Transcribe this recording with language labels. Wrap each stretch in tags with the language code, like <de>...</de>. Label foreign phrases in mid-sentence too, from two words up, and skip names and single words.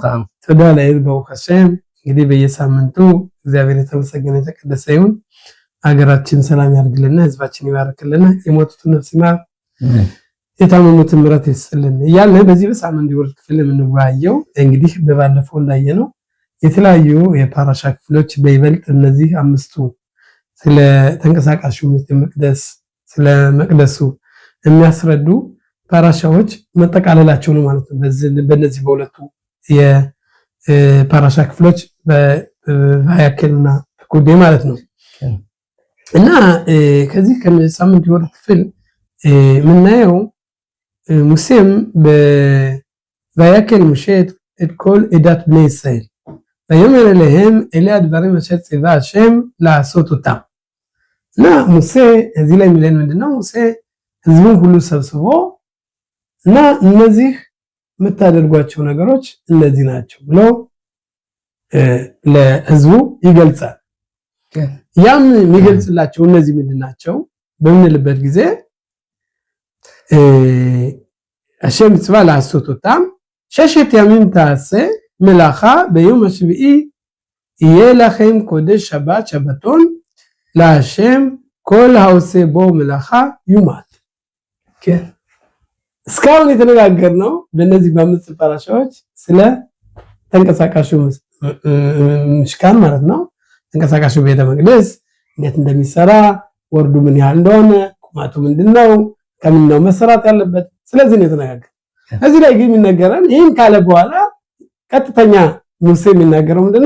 <am>ተዳ ላይ በውኸሰም እንግዲህ በየሳምንቱ እግዚአብሔር የተመሰገነ የተቀደሰ ይሁን። ሀገራችን ሰላም ያርግልና ህዝባችን ይባርክልና የሞቱትን ነፍስ ይማር የታመሙትን ምሕረት ይስጥልን እያለ በዚህ በሳምንት የኦሪት ክፍል የምንወያየው እንግዲህ በባለፈው እንዳየነው የተለያዩ የፓራሻ ክፍሎች በይበልጥ እነዚህ አምስቱ ስለ ተንቀሳቃሹ ቤተ መቅደስ ስለ መቅደሱ የሚያስረዱ ፓራሻዎች መጠቃለላቸው ነው ማለት ነው። በእነዚህ በሁለቱ የፓራሻ ክፍሎች በቫያኬልና ኩዴ ማለት ነው። እና ከዚህ ከሳምንት የኦሪት ክፍል ምናየው ሙሴም በቫያኬል ሙሼት</am> <he>את כל עדת בני ישראל ויאמר אליהם אלה הדברים אשר ציווה השם לעשות אותם</he> <am>እና ሙሴ እዚህ ላይ የሚለን ምንድነው? ሙሴ ህዝቡን ሁሉ ሰብስቦ እና እነዚህ የምታደርጓቸው ነገሮች እነዚህ ናቸው ብሎ ለህዝቡ ይገልጻል። ያም የሚገልጽላቸው እነዚህ ምንድናቸው በምንልበት ጊዜ</am> <he>השם מצווה לעשות אותם 6 ימים תעשה מלאכה ביום השביעי יהיה לכם קודש שבת שבתון להשם כל העושה בו מלאכה יומת. כן.</he> <am>እስካሁን የተነጋገርነው በእነዚህ በአምስት ፓራሻዎች ስለ ተንቀሳቃሹ ምሽካን ማለት ነው። ተንቀሳቃሹ ቤተ መቅደስ እንዴት እንደሚሰራ ወርዱ ምን ያህል እንደሆነ ቁመቱ ምንድነው ከምን ነው መሰራት ያለበት ስለዚህ ነው የተነጋገረው። እዚህ ላይ ግን የሚነገረን ይሄን ካለ በኋላ ቀጥተኛ ሙሴ የሚናገረው ምንድነው?</am>